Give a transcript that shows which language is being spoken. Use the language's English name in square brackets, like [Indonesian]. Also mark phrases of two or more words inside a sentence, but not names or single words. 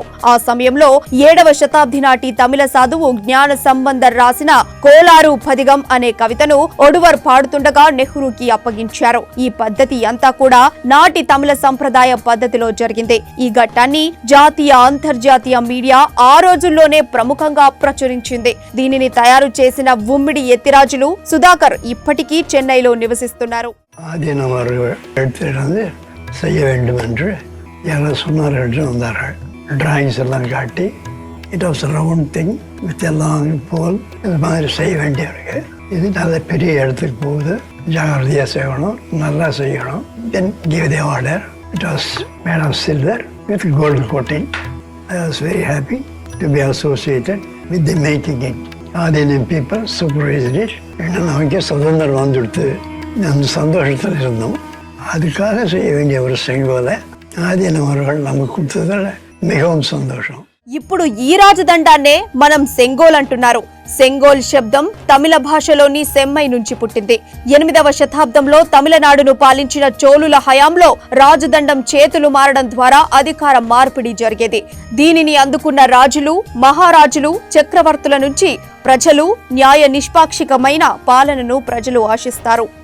[Telugu] ఆ సమయంలో 7వ శతాబ్ది నాటి తమిళ సాధువు జ్ఞాన సంబంధర్ రాసిన కోలారు పదిగం అనే కవితను ఒడువర్ పాడుతుండగా నెహ్రూకి అప్పగించారు. ఈ పద్ధతి అంతా కూడా నాటి తమిళ సంప్రదాయ పద్ధతిలో జరిగింది. ఈ ఘట్టాన్ని జాతీయ అంతర్జాతీయ మీడియా ఆ రోజుల్లోనే ప్రముఖంగా ప్రచురించింది. దీనిని తయారు చేసిన ఉమ్మిడి ఎత్తిరాజులు సుధాకర్ ఇప్పటికీ చెన్నైలో నివసిస్తున్నారు. [Tamil] ஆதீனவர் எடுத்துட்டு வந்து செய்ய வேண்டும் என்று யாரோ சொன்னார் என்று வந்தார்கள். டிராயிங்ஸ் எல்லாம் காட்டி [English] it was round thing with [Tamil] எல்லாம் போல் இது மாதிரி செய்ய வேண்டியிருக்கு. இது நல்ல பெரிய இடத்துக்கு போகுது, ஜாகிரதையாக செய்யணும், நல்லா செய்யணும். [English] then give the order. it was made of silver with gold coating. I was very happy to be associated with the making it. ஆதீனம் people supervised it. [Tamil] ஏன்னா நமக்கே சுதந்திரம் வந்துடுத்து அந்த சந்தோஷத்தில் இருந்தோம். அதுக்காக செய்ய வேண்டிய ஒரு செங்கோலை ஆதீனம் அவர்கள் நமக்கு கொடுத்ததில் மிகவும் சந்தோஷம். [Telugu] ఇప్పుడు ఈ రాజదండాన్నే మనం సెంగోల్ అంటున్నారు. సెంగోల్ శబ్దం తమిళ భాషలోని సెమ్మై నుంచి పుట్టింది. 8వ శతాబ్దంలో తమిళనాడును పాలించిన చోళుల హయాంలో రాజదండం చేతులు మారడం ద్వారా అధికార మార్పిడి జరిగేది. దీనిని అందుకున్న రాజులు, మహారాజులు, చక్రవర్తుల నుంచి ప్రజలు న్యాయ నిష్పాక్షికమైన పాలనను ప్రజలు ఆశిస్తారు.